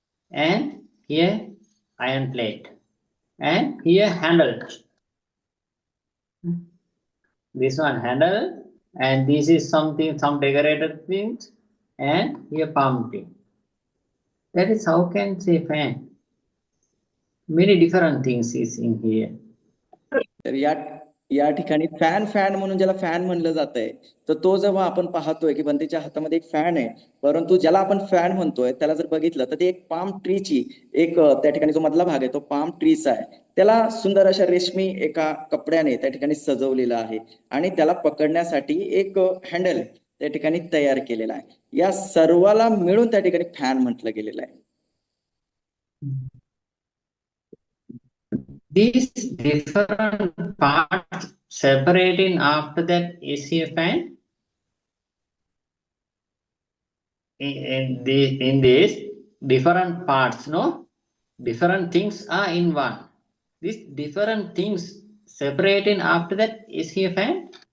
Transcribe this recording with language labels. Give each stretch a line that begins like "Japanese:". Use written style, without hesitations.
English: And here iron plate. And here handle. This one handle. And this is something, some decorated things. And here palm tree. That is how can say fan. Many different things is in here.
Marathi: तर या ठिकाणी fan म्हणून ज्याला fan म्हणलं जात आहे, तर तो जेव्हा आपण पाहतोय की बंदीच्या हातामध्ये एक फॅन आहे, परंतु ज्याला आपण फॅन म्हणतोय त्याला जर बघितलं तर ते एक पाम ट्रीची एक त्या ठिकाणी जो मधला भाग आहे तो पाम ट्रीचा आहे. त्याला सुंदर अशा रेशमी एका कपड्याने त्या ठिकाणी सजवलेलं आहे आणि त्याला पकडण्यासाठी एक हँडल त्या ठिकाणी तयार केलेला आहे. या सर्वाला मिळून त्या ठिकाणी फॅन म्हटलं गेलेलं आहे.
English: These different parts separating after that is a fan. In this different parts, no? Different things are in one. These different things separating after that is here fan.